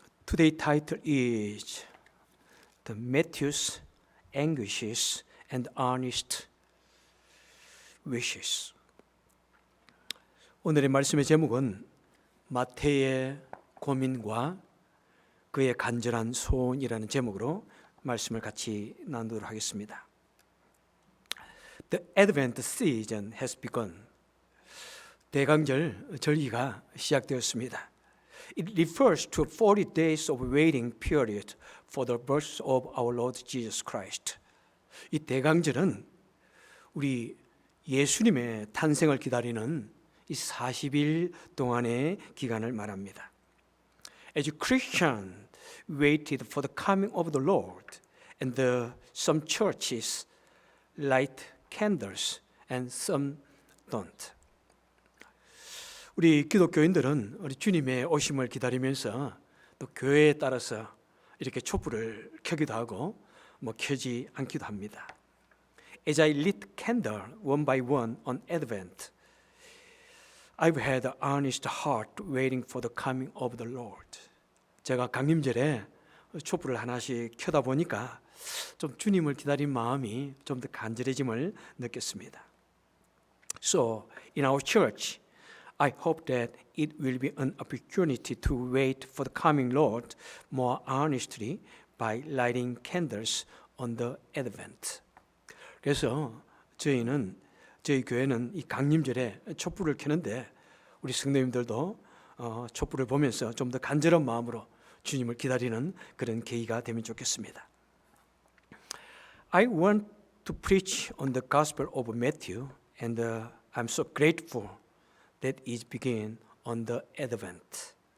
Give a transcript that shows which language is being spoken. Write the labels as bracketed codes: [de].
[en] Today's title is The Matthew's Anguishes and Honest Wishes. [ko] 오늘의 말씀의 제목은 마태의 고민과 그의 간절한 소원이라는 제목으로 말씀을 같이 나누도록 하겠습니다. [en] The Advent season has begun. [ko] 대강절 절기가 시작되었습니다. [en] It refers to 40 days of waiting period for the birth of our Lord Jesus Christ. [ko] 이 대강절은 우리 예수님의 탄생을 기다리는 이 40일 동안의 기간을 말합니다. [en] As Christians waited for the coming of the Lord, and some churches light candles and some don't. [ko] 우리 기독교인들은 우리 주님의 오심을 기다리면서 또 교회에 따라서 이렇게 촛불을 켜기도 하고 켜지 않기도 합니다. [en] As I lit candle one by one on Advent, I've had an honest heart waiting for the coming of the Lord. [ko] 제가 강림절에 촛불을 하나씩 켜다 보니까 좀 주님을 기다린 마음이 좀 더 간절해짐을 느꼈습니다. [en] So in our church, I hope that it will be an opportunity to wait for the coming Lord more honestly by lighting candles on the Advent. [ko] 그래서 저희 교회는 이 강림절에 촛불을 켜는데 우리 성도님들도 촛불을 보면서 좀 더 간절한 마음으로 주님을 기다리는 그런 계기가 되면 좋겠습니다. [en] I want to preach on the Gospel of Matthew, and I'm so grateful that it began on the Advent.